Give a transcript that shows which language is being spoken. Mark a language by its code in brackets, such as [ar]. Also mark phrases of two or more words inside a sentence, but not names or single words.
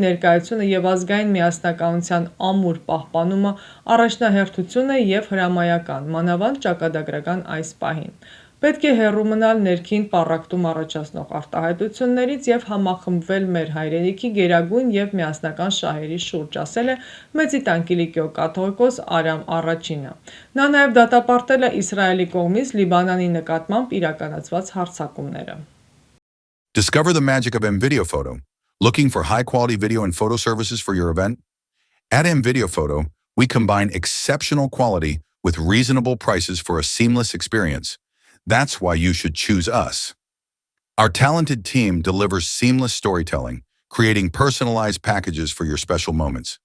[hy] ներկայությունը եւ ազգային միասնականության ամուր պահպանումը առաջնահերթություն է եւ հրամայական, մանավանդ ճակատագրական այս պահին։ Պետք է հեռու մնալ ներքին պառակտում առաջացնող արտահայտություններից եւ համախմբվել մեր հայրենիքի գերագույն եւ միասնական շահերի շուրջ, ասել է Մեծի տանկիլիկյո կաթողիկոս Արամ առաջինը։ Նա նաեւ դատապարտել է Իսրայելի կողմից Լիբանանի նկատմամբ իրականացված հարձակումները։ [en] Discover the magic of MVideo Photo. Looking for high-quality video and photo services for your event? At MVideo Photo, we combine exceptional quality with reasonable prices for a seamless experience. That's why you should choose us. Our talented team delivers seamless storytelling, creating personalized packages for your special moments.